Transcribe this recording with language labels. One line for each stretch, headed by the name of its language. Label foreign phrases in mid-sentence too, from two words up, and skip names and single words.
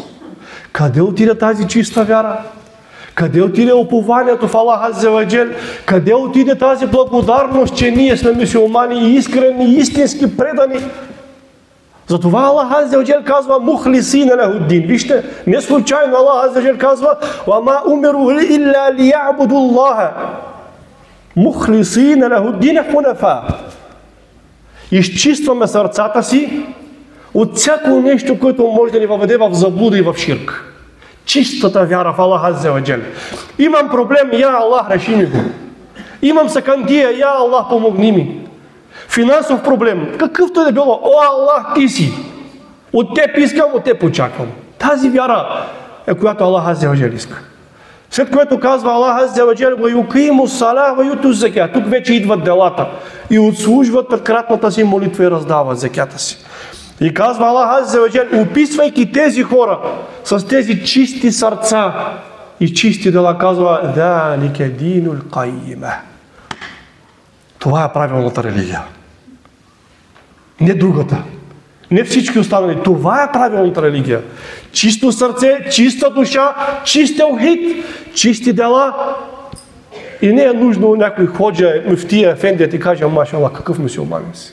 Bulgarian: Къде отиде тази чиста вяра? Къде отиде упованието в
Arabic: الله عز وجل?
Bulgarian: Къде отиде тази благодарност, че ние сме мюсюлмани, искрени, истински предани? Затова
Arabic: الله عز وجل
Bulgarian: казва
Arabic: مخلصين له الدين.
Bulgarian: Вижте, не случайно
Arabic: الله عز وجل
Bulgarian: казва
Arabic: وما أمروا إلا ليعبدوا الله مخلصين له الدين حنفاء.
Bulgarian: Изчистваме сърцата си от всяко нещо, което може да ни въведе в заблуда и в ширк. Чистата вяра в
Arabic: الله عز وجل.
Bulgarian: Имам проблем,
Arabic: يا الله,
Bulgarian: реши ми го. Имам сакандия,
Arabic: يا الله,
Bulgarian: помогни ми. Финансов проблем, какъвто е да било, о Аллах, ти си. От теб искам, от теб очаквам. Тази вяра е, която
Arabic: الله عز وجل
Bulgarian: иска. След което казва
Arabic: الله عز وجل ويقيموا الصلاة ويؤتوا الزكاة.
Bulgarian: Тук вече идват делата и отслужват предкратната си молитва и раздават закята си. И казва
Arabic: الله عز وجل,
Bulgarian: описвайки тези хора с тези чисти сърца и чисти дела, казва
Arabic: ذَلِكَ دِينُ الْقَيِّمَةِ.
Bulgarian: Това е правилната религия. Не другата. Не всички останали. Това е правилната религия. Чисто сърце, чиста душа, чист теухид, чисти дела. И не е нужно някой ходжа, мюфтия, ефенди да ти каже, машалlah, какъв мюсюлманин си.